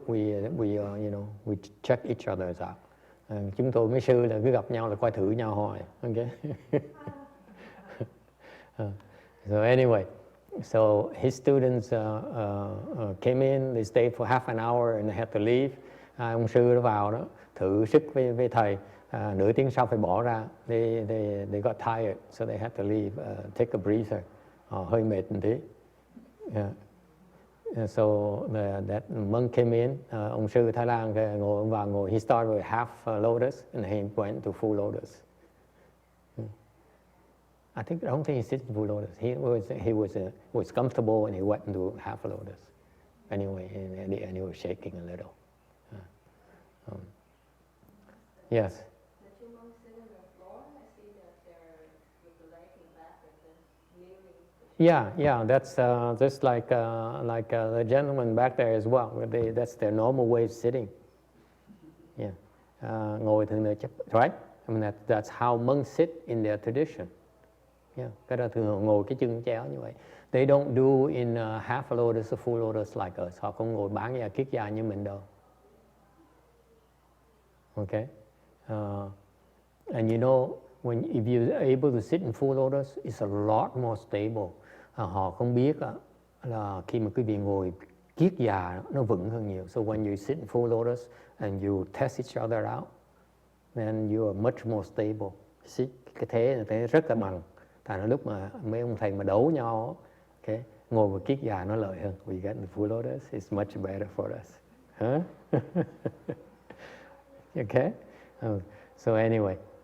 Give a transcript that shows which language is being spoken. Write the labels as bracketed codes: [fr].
[en] We check each other's out. [vi] Chúng tôi mấy sư là cứ gặp nhau là coi thử nhau hoài. [en] Okay. So anyway, so his students came in, they stayed for half an hour and they had to leave. [vi] Ông sư nó vào đó thử sức với thầy, nửa tiếng sau phải bỏ ra. [en] They got tired, so they had to leave, take a breather. [vi] Hơi mệt một tí. [en] Yeah. So that monk came in, [vi] ông sư Thái Lan ngồi, [en] he started with half lotus and he went to full lotus. I don't think he sits in full lotus. He was comfortable and he went into half lotus. Anyway, and he was shaking a little. Yes. The 2 monks sitting on the floor, I see that they're with the leg in back and then kneeling. Yeah, that's just like the gentleman back there as well. That's their normal way of sitting. [vi] Yeah, ngồi thường là chấp, right? [en] I mean that's how monks sit in their tradition. [vi] Yeah, cái đó thường ngồi cái chân chéo như vậy. [en] They don't do in half a lotus or full lotus like us. [vi] Họ không ngồi bán da kiết da như mình đâu. [en] Okay, and you know if you're able to sit in full lotus, it's a lot more stable. [vi] Họ không biết là khi mà quý vị ngồi kiết già nó vững hơn nhiều. [en] So when you sit in full lotus and you test each other out, then you are much more stable. [vi] See, cái thế rất là bằng. Thành lúc mà mấy ông thầy mà đấu nhau, okay, ngồi vào kiết già nó lợi hơn. [en] We get in full lotus, it's much better for us. Huh? Okay. So anyway.